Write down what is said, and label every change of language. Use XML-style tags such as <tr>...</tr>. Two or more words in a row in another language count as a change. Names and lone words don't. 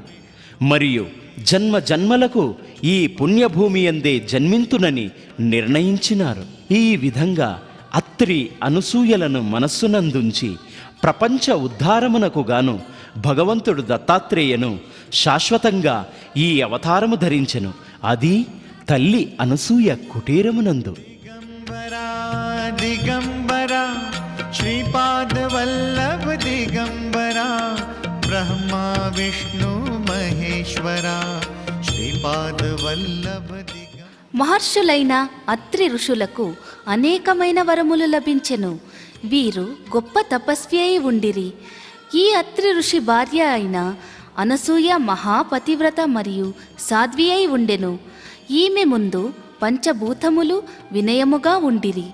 <te>మరియు జన్మ జన్మలకు ఈ పుణ్యభూమి యందే జన్మింతునని నిర్ణయించినారు. ఈ విధంగా అత్రి అనసూయలను మనస్సునందుంచి ప్రపంచ ఉద్ధారమునకు గాను భగవంతుడు దత్తాత్రేయను శాశ్వతంగా ఈ అవతారము ధరించెను. అది తల్లి అనసూయ కుటీరమునందు.</te> <mr>दिगंबरा श्रीपाद वल्लभ दिगंबरा ब्रह्मा विष्णु महेश्वरा श्रीपाद वल्लभ दिगंबरा.</mr> <te>మహర్షులైన అత్రి ఋషులకు అనేకమైన వరములు లభించెను. వీరు గొప్ప తపస్వి అయి ఉండిరి. ఈ అత్రి ఋషి భార్య అయిన అనసూయ మహాపతివ్రత మరియు సాధ్వి అయి ఉండెను. ఈమె ముందు పంచభూతములు వినయముగా ఉండిరి.</te>